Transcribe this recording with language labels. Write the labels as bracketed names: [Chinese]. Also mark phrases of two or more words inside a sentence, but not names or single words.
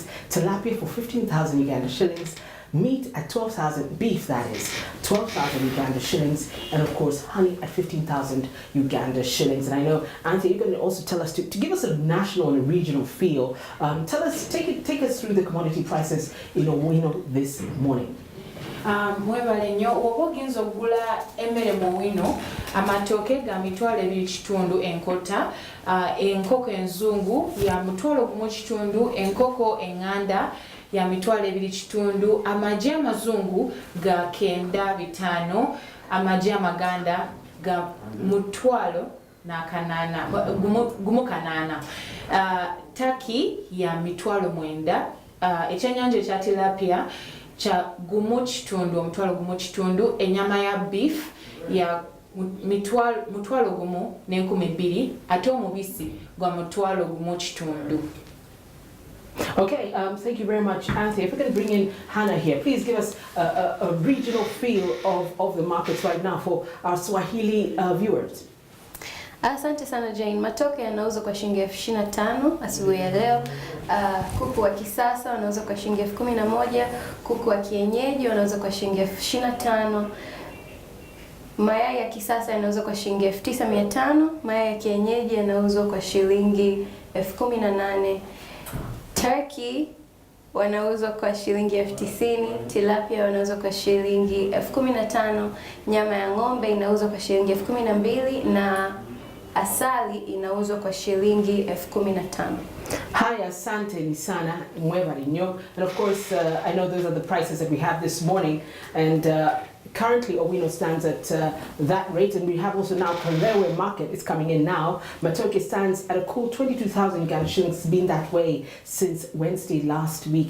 [English] Tilapia for 15,000 Uganda shillings. Meat at 12,000, beef that is, 12,000 Uganda shillings, and of course honey at 15,000 Uganda shillings. And I know, Anthony, you're going to also tell us to give us a national and a regional feel. Take us through the commodity prices in Owino this morning. [Ganda] Mwebale nnyo oba ogenza okugula emmere mu Owino, amatooke ga mitwalo 2.5 enkota, enkoko enzungu ya mutwalo 1.5, enkoko enganda ya mitwalo 2.5, amagi amazungu ga 9.5, amagi amaganda ga mutwalo na kanana gumu kanana, taki ya mitwalo 9, ekyenyanja ekya tilapia cha 1.5, enyama ya beef ya mutwalo 1,200, ate omubisi gwa mutwalo 1.5. [English] Okay, thank you very much, Anthony. If we can bring in Hannah here, please give us a regional feel of the markets right now for our Swahili viewers. [Swahili] Asante sana Jane. Matoke yanauzwa kwa shilingi 25,000 asubuhi ya leo. Kuku wa kisasa wanauzwa kwa shilingi 11,000, kuku wa kienyeji wanauzwa kwa shilingi 25,000. Mayai ya kisasa yanauzwa kwa shilingi 9,500, mayai ya kienyeji yanauzwa kwa shilingi 18,000. Turkey wanauzwa kwa shilingi 90,000, tilapia wanauzwa kwa shilingi 15,000, nyama ya ng'ombe inauzwa kwa shilingi 12,000 na asali inauzwa kwa shilingi 15,000. Hi, asante ni sana, [Ganda] mwebali nnyo. [English] And of course, I know those are the prices that we have this morning, and currently Owino stands at that rate, and we have also now Kalewe market is coming in now. Matoke stands at a cool 22,000 Uganda shillings. It's been that way since Wednesday last week.